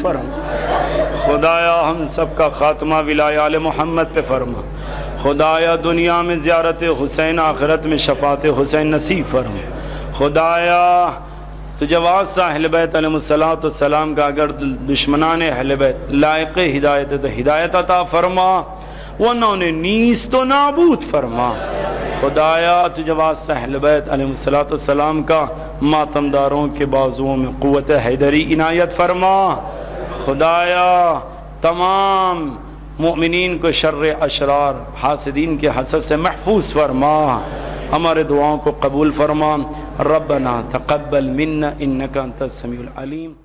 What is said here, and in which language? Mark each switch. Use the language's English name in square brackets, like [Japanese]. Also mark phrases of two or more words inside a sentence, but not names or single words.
[Urdu] فرما، خدایا ہم سب کا خاتمہ ولایہ آل محمد پہ فرما، خدایا دنیا میں زیارت حسین، آخرت میں شفاعت حسین نصیب فرما، خدایا تجھے واسطہ اہل بیت [Arabic] علیہ السلام [Urdu] کا اگر دشمنان اہل بیت لائق ہدایت تو ہدایت عطا فرما، ورنہ انہیں نیست و نابود فرما، خدایا تجھے واسطہ اہل بیت [Arabic] علیہ السلام [Urdu] کا ماتمداروں کے بازوؤں میں قوت حیدری عنایت فرما، خدایا تمام مؤمنین کو شر اشرار حاسدین کے حسد سے محفوظ فرما، ہمارے دعاؤں کو قبول فرما، [Arabic] ربنا تقبل منا انکا انت السمیع العلیم۔